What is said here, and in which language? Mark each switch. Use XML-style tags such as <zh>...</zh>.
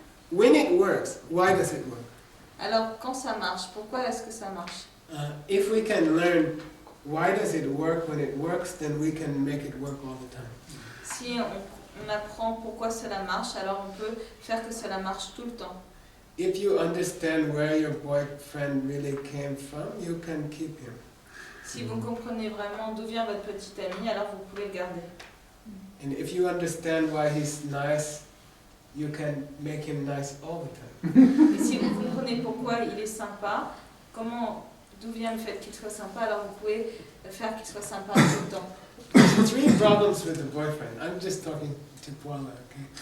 <en>When it works, why does it work?</en> <fr>Alors quand ça marche, pourquoi est-ce que ça marche?</fr> <en>If we can learn why does it work when it works, then we can make it work all the time.</en> <fr>Si on apprend pourquoi cela marche, alors on peut faire que cela marche tout le temps.</fr> <en>If you understand where your boyfriend really came from, you can keep him.</en> <fr>Si vous comprenez vraiment d'où vient votre petit ami, alors vous pouvez le garder.</fr> <en>And if you understand why he's nice, you can make him nice all the time.</en> <fr>Et si vous comprenez pourquoi il est sympa, d'où vient le fait qu'il soit sympa, alors vous pouvez faire qu'il soit sympa tout le temps.</fr> <en>3 problems with the boyfriend. I'm just talking to Paula, okay?</en>